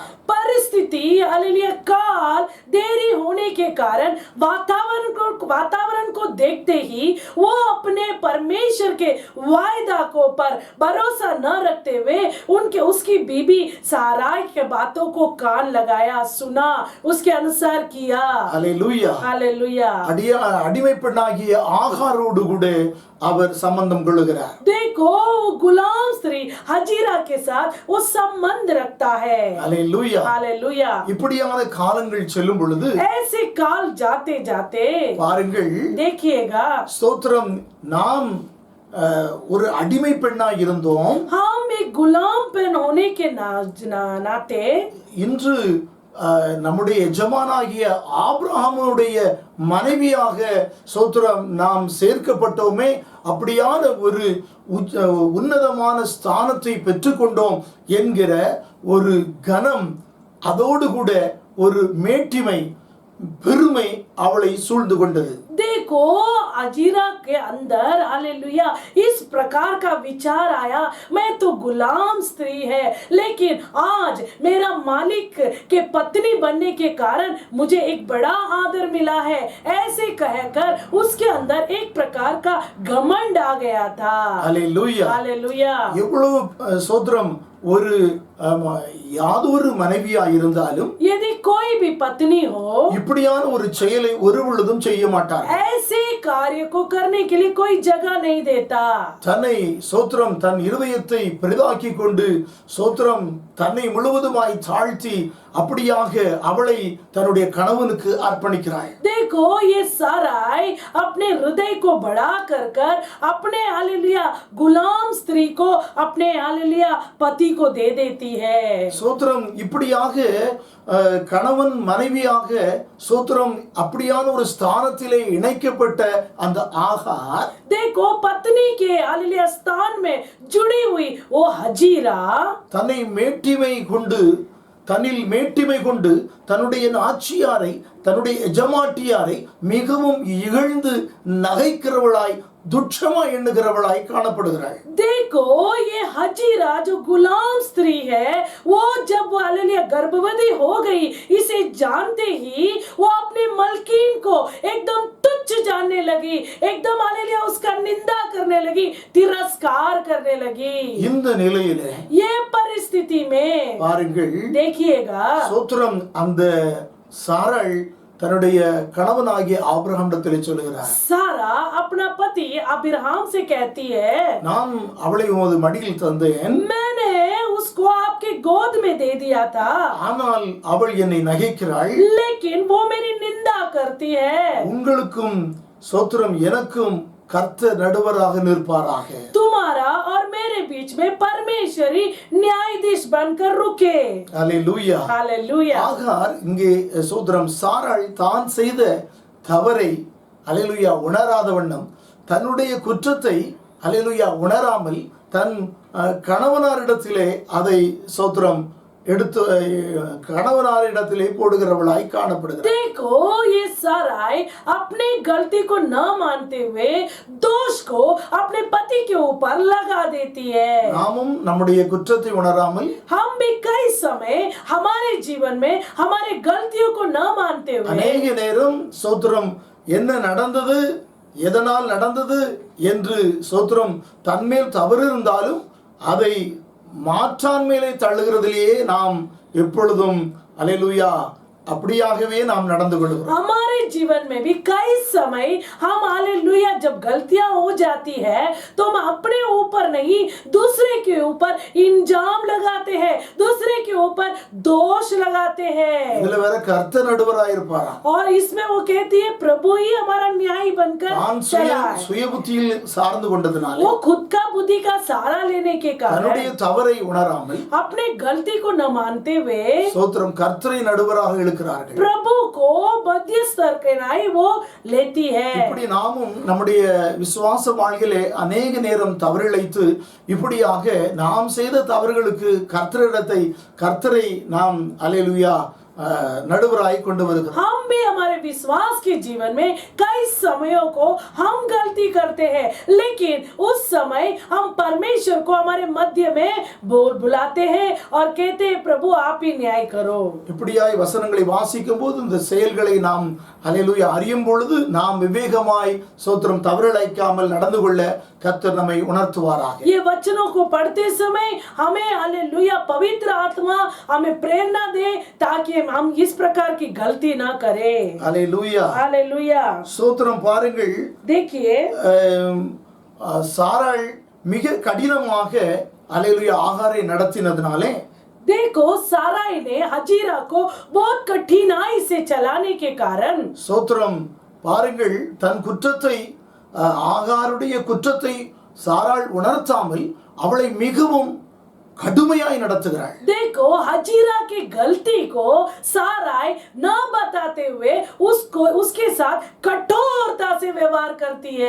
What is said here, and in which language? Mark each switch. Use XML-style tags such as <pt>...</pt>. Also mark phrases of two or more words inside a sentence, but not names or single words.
<hi>परिस्थिति हालेलुया काल देरी होने के कारण वातावरण को देखते ही वो अपने परमेश्वर के वायदा को पर भरोसा न रखते हुए उसकी बीबी साराई के बातों को कान लगाया, सुना, उसके अनुसार किया.</hi> <ta>அல்லேலூயா.</ta> <hi>हालेलुया.</hi> <ta>அடிமை பெண்ணாகிய ஆகாரோடு கூட அவர் சம்பந்தம் கொள்ளுகிறார்.</ta> <hi>देखो गुलाम स्त्री हजीरा के साथ वो संबंध रखता है.</hi> <ta>அல்லேலூயா.</ta> <hi>हालेलुया.</hi> <ta>இப்படியான காலங்கள் செல்லும் பொழுது</ta> <hi>ऐसे काल जाते जाते</hi> <ta>பாருங்கள்,</ta> <hi>देखिएगा</hi> <ta>ஸ்தோத்திரம் நாம் ஒரு அடிமை பெண்ணா இருந்தோம்.</ta> <hi>हम एक गुलाम पेन होने के नाते</hi> <ta>இன்று நம்முடைய எஜமானாகிய ஆபிரகாமுடைய மனைவியாக ஸ்தோத்திரம் நாம் சேர்க்கப்பட்டோமே. அப்படியான ஒரு உன்னதமான ஸ்தானத்தை பெற்றுக்கொண்டோம் என்கிற ஒரு கனம், அதோடு கூட ஒரு மேட்டிமை, பெருமை அவளை சூழ்ந்து கொண்டது.</ta> <hi>देखो अजीरा के अंदर हालेलुया इस प्रकार का विचार आया, मैं तो गुलाम स्त्री है लेकिन आज मेरा मालिक के पत्नी बनने के कारण मुझे एक बड़ा आदर मिला है. ऐसे कहकर उसके अंदर एक प्रकार का घमंड आ गया था.</hi> <ta>அல்லேலூயா.</ta> <hi>हालेलुया.</hi> <ta>எவ்வளவு சோத்திரம் ஒரு யாதொரு மனைவியா இருந்தாலும்</ta> <hi>यदि कोई भी पत्नी हो</hi> <ta>இப்படியான ஒரு செயலை ஒரு பொழுதும் செய்ய மாட்டார்.</ta> <hi>ऐसे कार्य को करने के लिए कोई जगह नहीं देता.</hi> <ta>தன்னை சோத்திரம் தன் இருதயத்தை பெரிதாக்கி கொண்டு சோத்திரம் தன்னை முழுவதுமாய் தாழ்த்தி அப்படியாக அவளை தன்னுடைய கணவனுக்கு அர்ப்பணிக்கிறாள்.</ta> <hi>देखो ये साराई अपने हृदय को बढ़ा कर अपने हालेलुया गुलाम स्त्री को अपने हालेलुया पति को दे देती है.</hi> <ta>சோத்திரம் இப்படியாக கணவன் மனைவியாக சோத்திரம் அப்படியான ஒரு ஸ்தானத்திலே இணைக்கப்பட்ட அந்த ஆகார்,</ta> <hi>देखो पत्नी के हालेलुया स्थान में जुड़ी हुई वो हजीरा</hi> <ta>தன்னை மேட்டிமை கொண்டு தன்னுடைய நாச்சியாரை தன்னுடைய எஜமாட்டியாரை மிகவும் இகழ்ந்து நகைக்கிறவளாய் துச்சமா எண்ணுகிறவளாய் காணப்படுகிறாள்.</ta> <hi>देखो ये हजीरा जो गुलाम स्त्री है वो जब वो हालेलुया गर्भवती हो गई, इसे जानते ही वो अपने मलकीन को एकदम तुच्छ जानने लगी, एकदम हालेलुया उसका निंदा करने लगी, तिरस्कार करने लगी.</hi> <ta>இந்த நிலையிலே</ta> <hi>ये परिस्थिति में</hi> <ta>பாருங்கள்,</ta> <hi>देखिएगा</hi> <ta>சோத்திரம் அந்த சாராள் தன்னுடைய கணவனாகிய ஆபிரகாமிடத்திலே சொல்லுகிறார்,</ta> <hi>सारा अपना पति अब्राहम से कहती है,</hi> <ta>நான் அவளை உமது மடியில் தந்தேன்,</ta> <hi>मैंने उसको उसको आपके गोद में दे दिया था,</hi> <ta>ஆனால் அவள் என்னை நகைக்கிறாள்.</ta> <hi>लेकिन वो मेरी निंदा करती है.</hi> <ta>உங்களுக்கும் ஸ்தோத்திரம், எனக்கும் கர்த்தர் நடுவராக நிற்பாராக.</ta> <hi>तुम्हारा और मेरे बीच में परमेश्वरी न्यायाधीश बनकर रुके.</hi> <ta>அல்லேலூயா.</ta> <hi>हालेलुया.</hi> <ta>ஆகார் இங்கே ஸ்தோத்திரம் சாராள் தான் செய்த தவறை அல்லேலூயா உணராத வண்ணம், தன்னுடைய குற்றத்தை அல்லேலூயா உணராமல் தன் கணவனாரிடத்திலே அதை ஸ்தோத்திரம் எடுத்து கணவனாரிடத்திலே போடுகிறவளாய் காணப்படுகிறார்.</ta> <hi>देखो ये साराई अपने गलती को न मानते हुए दोष को अपने पति के ऊपर लगा देती है.</hi> <ta>நாமும் நம்முடைய குற்றத்தை உணராமல்</ta> <hi>हम भी कई समय हमारे जीवन में हमारे गलतियों को न मानते हुए</hi> <ta>அநேக நேரம் ஸ்தோத்திரம் என்ன நடந்தது, எதனால் நடந்தது என்று ஸ்தோத்திரம் தன்மேல் தவறு இருந்தாலும் அதை மாற்றான்மேலே தள்ளுகிறதிலேயே நாம் எப்பொழுதும் அல்லேலூயா அப்படியாகவே நாம் நடந்து கொள்கிறோம்.</ta> <hi>हमारे जीवन में भी कई समय हम हालेलुया जब गलतियां हो जाती है तो हम अपने ऊपर नहीं दूसरे के ऊपर इल्जाम लगाते हैं, दूसरे के ऊपर दोष लगाते हैं.</hi> <ta>இதுல வேற கர்த்தர் நடுவராய் இருப்பாரா?</ta> <hi>और इसमें वो कहती है प्रभु ही हमारा न्याय बनकर</hi> <ta>நான்</ta> <hi>चला है.</hi> <ta>சுய புத்தியில் சார்ந்து கொண்டதனால</ta> <hi>वो खुद का बुद्धि का सहारा लेने के</hi> <ta>தன்னுடைய</ta> <hi>कारण</hi> <ta>தவறை உணராமல்</ta> <hi>अपने गलती को न मानते हुए</hi> <ta>ஸ்தோத்திரம் கர்த்தரை நடுவராக இழுக்கிறார்கள்.</ta> <hi>प्रभु को मध्यस्थ करके वो लेती है.</hi> <ta>இப்படி நாமும் நம்முடைய விசுவாச வாழ்க்கையிலே அநேக நேரம் தவறிழைத்து இப்படியாக நாம் செய்த தவறுகளுக்கு கர்த்தரை நாம் அல்லேலூயா நடுவராய் கொண்டு வருகிறோம்.</ta> <hi>हम भी हमारे विश्वास के जीवन में कई समयों को हम गलती करते हैं, लेकिन उस समय हम परमेश्वर को हमारे मध्य में बुलाते हैं और कहते हैं प्रभु आप ही न्याय करो.</hi> <ta>இப்படியாய் வசனங்களை வாசிக்கும் போது இந்த செயல்களை நாம் அல்லேலூயா அறியும் பொழுது நாம் விவேகமாய் ஸ்தோத்திரம் தவறிழைக்காமல் நடந்து கொள்ள கர்த்தர் நம்மை உணர்த்துவாராக.</ta> <hi>ये वचनों को पढ़ते समय हमें हालेलुया पवित्र आत्मा हमें प्रेरणा दे ताकि हम इस प्रकार की गलती ना करें.</hi> <ta>அல்லேலூயா.</ta> <hi>हालेलुया.</hi> <ta>ஸ்தோத்திரம் பாருங்கள்,</ta> <hi>देखिए</hi> <ta>சாராள் மிக கடினமாக அல்லேலூயா ஆகாரை நடத்தினதுனாலே</ta> <hi>देखो साराई ने हजीरा को बहुत कठिनाई से चलाने के कारण</hi> <ta>ஸ்தோத்திரம் பாருங்கள், தன் குற்றத்தை ஆகாருடைய குற்றத்தை சாராள் உணர்த்தாமல் அவளை மிகவும் கடுமையாய் நடத்துகிறாள்.</ta> <hi>देखो हजीरा की गलती को साराई न बताते हुए उसके साथ कठोरता से व्यवहार करती है.</hi>